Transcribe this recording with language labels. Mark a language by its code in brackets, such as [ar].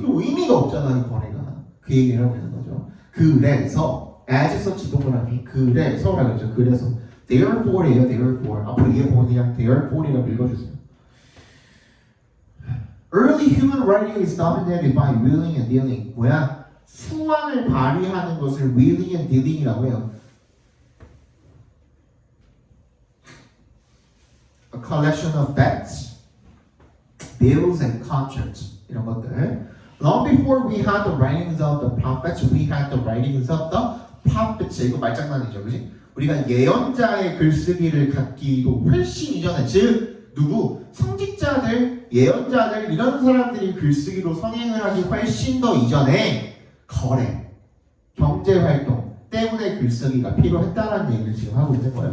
[ko] 그럼 의미가 없잖아, 이 거래가. 그 얘기를 하고 있는 거죠. 그래서 as such 동그라미 그래서라고 했죠. 그래서 therefore예요. [en] therefore. [ko] 앞으로 이해 보면 그냥 therefore이라고 읽어주세요. [en] Early human writing is dominated by willing and dealing. [ko] 뭐야? 수완을 발휘하는 것을 willing and dealing이라고 해요. [en] A collection of bets, bills, and contracts. [ko] 이런 것들. [en] Long before we had the writings of the prophets, we had the writings of the prophets. [ko] 이거 말장난이죠, 그렇지? 우리가 예언자의 글쓰기를 갖기도 훨씬 이전에, 즉 누구? 성직자들, 예언자들 이런 사람들이 글쓰기로 성행을 하기 훨씬 더 이전에 거래, 경제활동 때문에 글쓰기가 필요했다는 얘기를 지금 하고 있는 거예요.